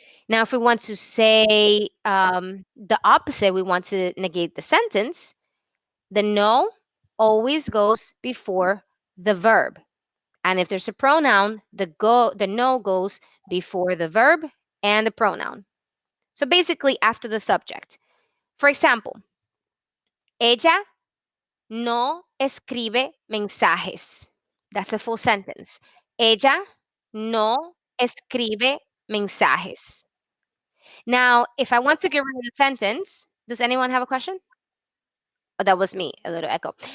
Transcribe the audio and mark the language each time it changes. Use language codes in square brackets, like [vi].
[en] Now, if we want to say the opposite, we want to negate the sentence, the no always goes before the verb. And if there's a pronoun, the no goes before the verb and the pronoun. So basically after the subject. For example, [es] ella no escribe mensajes. [en] That's a full sentence. [es] Ella no escribe mensajes. [en] Now, if I want to get rid of the sentence, does anyone have a question? Oh, that was me, a little echo.